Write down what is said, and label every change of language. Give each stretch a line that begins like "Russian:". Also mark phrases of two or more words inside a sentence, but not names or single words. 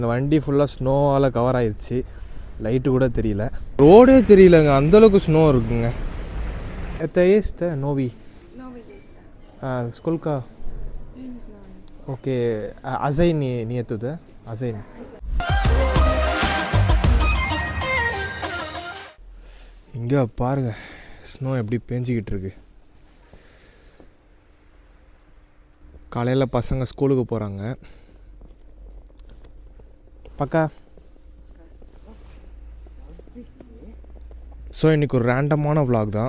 Tamil: இந்த வண்டி ஃபுல்லாக ஸ்னோவால் கவர் ஆயிடுச்சு. லைட்டு கூட தெரியல, ரோடே தெரியலங்க, அந்தளவுக்கு ஸ்னோ இருக்குங்க.
Russian: Это есть новый? Новый есть, да. Сколько? Я не знаю. Окей. Азей нету, да? Азей.
Tamil: இங்கே பாருங்க ஸ்னோ எப்படி பேஞ்சிக்கிட்டு இருக்கு. காலையில் பசங்க ஸ்கூலுக்கு போகிறாங்க. பக்கா. ஸோ இன்றைக்கி ஒரு ரேண்டமான விலாக் தான்.